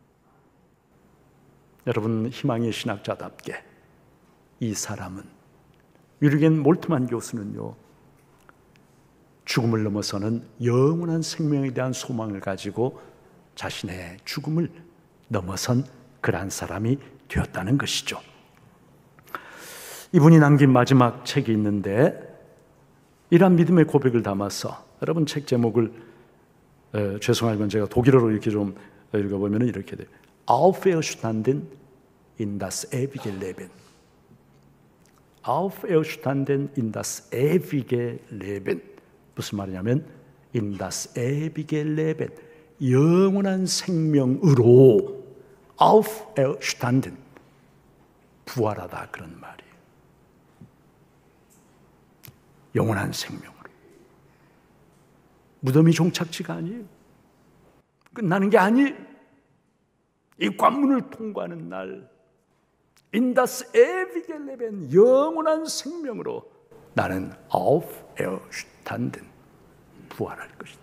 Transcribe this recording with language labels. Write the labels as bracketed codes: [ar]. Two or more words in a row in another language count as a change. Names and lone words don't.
[ko] 여러분, 희망의 신학자답게 이 사람은 위르겐 몰트만 교수는요, 죽음을 넘어서는 영원한 생명에 대한 소망을 가지고 자신의 죽음을 넘어선 그러한 사람이 되었다는 것이죠. 이분이 남긴 마지막 책이 있는데 이러한 믿음의 고백을 담아서 여러분 책 제목을 죄송하지만 제가 독일어로 이렇게 좀 읽어보면 이렇게 돼요. [de] Auferstanden in das ewige Leben. Auferstanden in das ewige Leben. [ko] 무슨 말이냐면 [de] in das ewige Leben. [ko] 영원한 생명으로 Auferstanden. 부활하다 그런 말이에요. 영원한 생명으로. 무덤이 종착지가 아니에요. 끝나는 게 아니에요. 이 관문을 통과하는 날 [de] In das ewige Leben [ko] 영원한 생명으로 나는 Auferstanden 부활할 것이다.